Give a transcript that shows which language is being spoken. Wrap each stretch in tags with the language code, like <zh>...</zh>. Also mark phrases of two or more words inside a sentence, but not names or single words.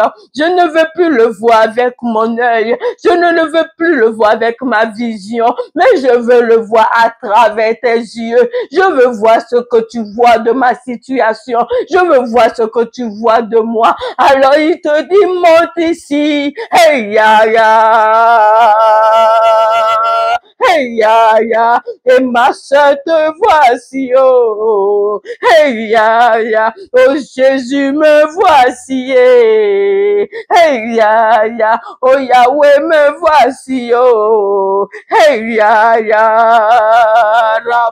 <fr>Je ne veux plus le voir avec mon œil. Je ne le veux plus le voir avec ma vision, mais je veux le voir à travers tes yeux. Je veux voir ce que tu vois de ma situation. Je veux voir ce que tu vois de moi. Alors il te dit, monte ici. Hey, ya, ya. Hey, ya, ya. Et ma soeur, te voici, oh. Hey, ya, ya. Oh, Jésus, me voici, hey, ya, ya. Oh, Yahweh, me voici, oh. Hey, ya, ya.</fr>